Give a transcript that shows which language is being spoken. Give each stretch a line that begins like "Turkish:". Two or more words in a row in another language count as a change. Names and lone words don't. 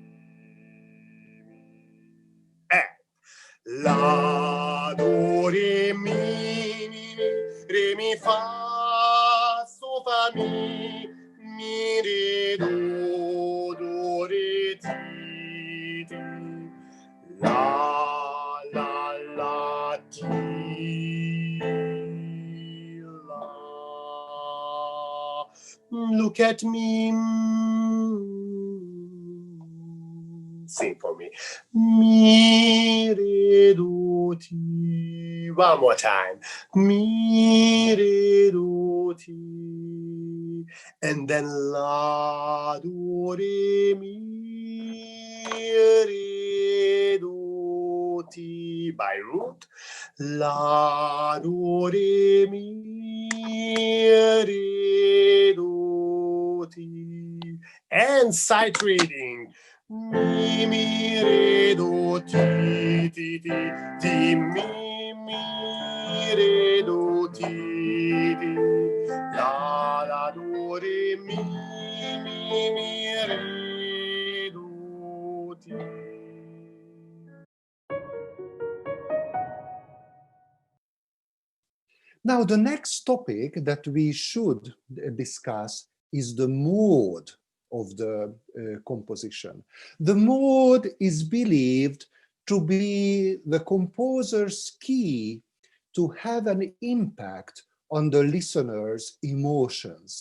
English: La, do, re, mi, fa, so, fa, mi, re, do, re, ti. La, ti, la. Look at me. Sing for me. Mi, re, do, ti. One more time. Mi, re, do, ti. And then la, do, re, mi, re, do, ti. By root. La, do, re, mi, re, do, ti. And sight reading. Mi, re, do, ti, mi, re, do, ti. La, do, re, mi, re, do, ti. Now, the next topic that we should discuss is the mode of the composition. The mode is believed to be the composer's key to have an impact on the listener's emotions.